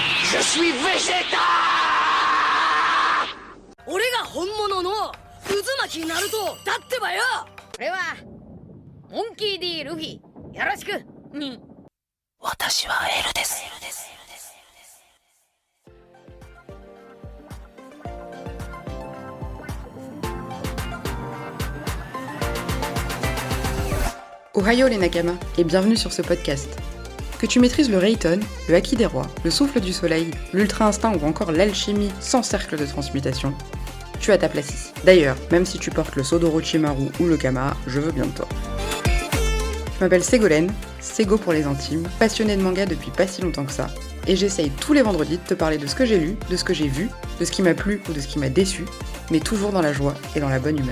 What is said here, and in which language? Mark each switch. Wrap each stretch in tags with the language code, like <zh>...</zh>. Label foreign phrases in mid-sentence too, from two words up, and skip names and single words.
<fr>Je suis Vegeta!</fr> <ja>俺が本物の渦巻きナルトだってばよ。これはモンキー D ルフィ、よろしく。私はエルです。</ja> <fr>Ohayo les Nakama, et bienvenue sur ce podcast. Que tu maîtrises le Reiton, le Haki des Rois, le Souffle du Soleil, l'Ultra Instinct ou encore l'Alchimie sans cercle de transmutation, tu as ta place ici. D'ailleurs, même si tu portes le Sodorochimaru ou le Kama, je veux bien de toi. Je m'appelle Ségolène, Ségo pour les intimes, passionnée de manga depuis pas si longtemps que ça, et j'essaye tous les vendredis de te parler de ce que j'ai lu, de ce que j'ai vu, de ce qui m'a plu ou de ce qui m'a déçu, mais toujours dans la joie et dans la bonne humeur.</fr>